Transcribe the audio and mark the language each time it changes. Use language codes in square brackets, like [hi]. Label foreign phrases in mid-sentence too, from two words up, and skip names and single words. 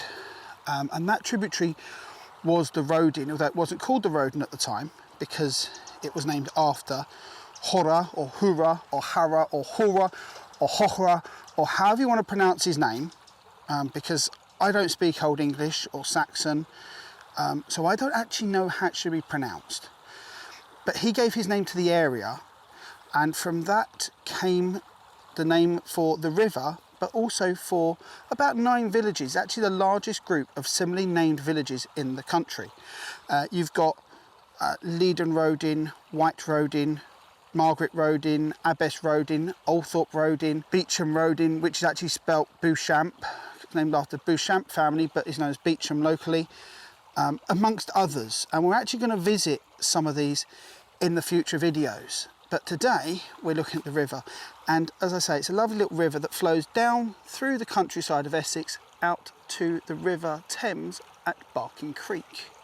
[en] And that tributary was the Roding, although it wasn't called the Roding at the time because it was named after Hora or Hura or Hara or Hora or Hohra or however you want to pronounce his name, because I don't speak Old English or Saxon, so I don't actually know how it should be pronounced. But he gave his name to the area, and from that came the name for the river, but also for about 9 villages, actually the largest group of similarly named villages in the country. You've got Leiden Roding, Wright Roding, Margaret Roding, Abbess Roding, Althorpe Roding, Beecham Roding, which is actually spelt Beauchamp, named after the Beauchamp family, but is known as Beecham locally, amongst others. And we're actually going to visit some of these in the future videos. But today we're looking at the river, and as I say, it's a lovely little river that flows down through the countryside of Essex out to the River Thames at Barking Creek.